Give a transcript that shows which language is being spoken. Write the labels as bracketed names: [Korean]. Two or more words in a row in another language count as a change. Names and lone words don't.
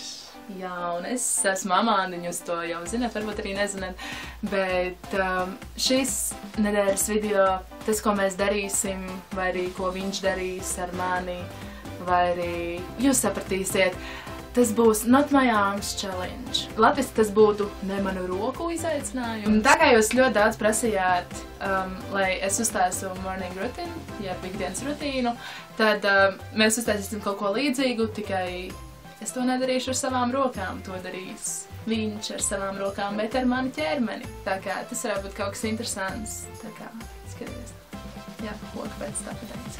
[Latvian] Jā, un es esmu Amanda, jūs to jau zināt, varbūt arī nezināt, bet šis nedēļas video, tas, ko mēs darīsim, vai arī ko viņš darīs ar mani, vai arī jūs sapratīsiet, tas būs Not My Arms Challenge. Latviski tas būtu Ne manu roku izaicinājums. Tā kā jūs ļoti daudz prasījāt, lai es uztaisu [English] morning routine, [Latvian] jeb ikdienas rutīnu, tad mēs uztaisīsim kaut ko līdzīgu, tikai es to nedarīšu ar savām rokām, to darīs viņš ar savām rokām, bet ar mani ķermeni. Tā kā tas varētu būt kaut kas interesants. Tā kā, skaties. Jā, loka pēc tā pateica.